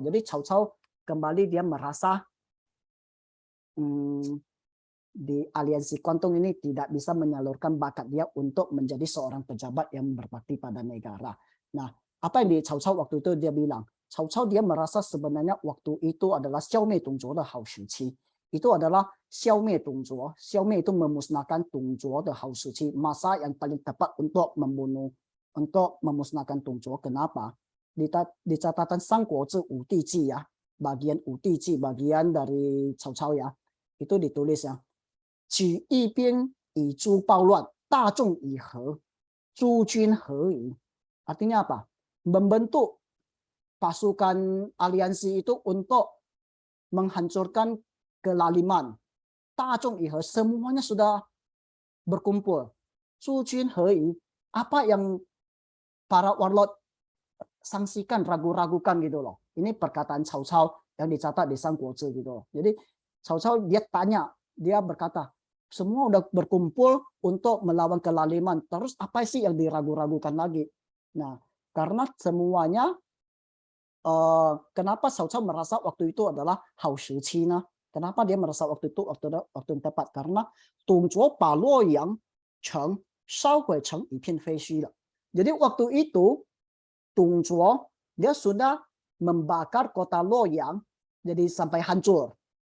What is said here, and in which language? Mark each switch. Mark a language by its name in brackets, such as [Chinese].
[Indonesian] Jadi Cao Cao kembali dia merasa di aliansi Kuantong ini tidak bisa menyalurkan bakat dia untuk menjadi seorang pejabat yang berbakti pada negara. Nah, apa yang di Cao Cao waktu itu dia bilang? Cao Cao dia merasa sebenarnya waktu itu adalah [Chinese] 消灭董卓的好时期. [Indonesian] Itu adalah [Chinese] 消灭董卓. [Indonesian] 消灭 itu memusnahkan [Chinese] 董卓的好时期. [Indonesian] Masa yang paling tepat untuk memusnahkan 董卓.Kenapa? Di catatan 三国志五帝纪 ya, bagian 五帝纪, bagian dari Cao Cao ya, itu ditulis ya. [Chinese] 举一兵以诛暴乱，大众以和，诸军合矣. [Indonesian] Artinya apa? Membentuk pasukan aliansi itu untuk menghancurkan kelaliman. Tazong Ihe, semuanya sudah berkumpul. Zujun Hei, apa yang para warlord sangsikan, ragu-ragukan gitu loh. Ini perkataan Cao Cao yang dicatat di Samguozi gitu loh. Jadi Cao Cao dia tanya, dia berkata, semua udah berkumpul untuk melawan kelaliman. Terus apa sih yang diragu-ragukan lagi? Nah, karena semuanya kenapa Cao Cao merasa waktu itu adalah hao shi qi呢? Kenapa dia merasa waktu itu waktu yang tepat? Karena [Chinese] Dong Zhuo把洛阳城烧毁成一片废墟了. [Indonesian] Jadi waktu itu Dong Zhuo dia sudah membakar kota Luoyang jadi sampai hancur.